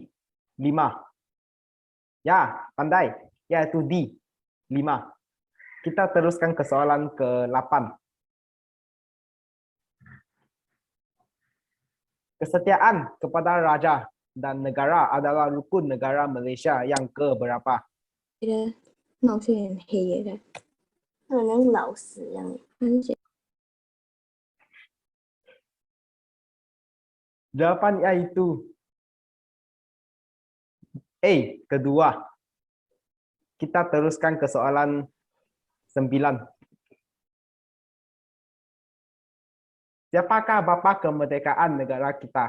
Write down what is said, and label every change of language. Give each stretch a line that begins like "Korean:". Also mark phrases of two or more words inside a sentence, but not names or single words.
Malay: 5. Ya, pandai. Iaitu D. 5. Kita teruskan ke soalan ke-8. Kesetiaan kepada raja dan negara adalah rukun negara Malaysia yang ke-berapa?
Chinese: 闹是有点黑的，好像老师一样。
Malay: Jawapan iaitu A. Kedua. Kita teruskan ke soalan 9. Siapakah bapa kemerdekaan negara kita?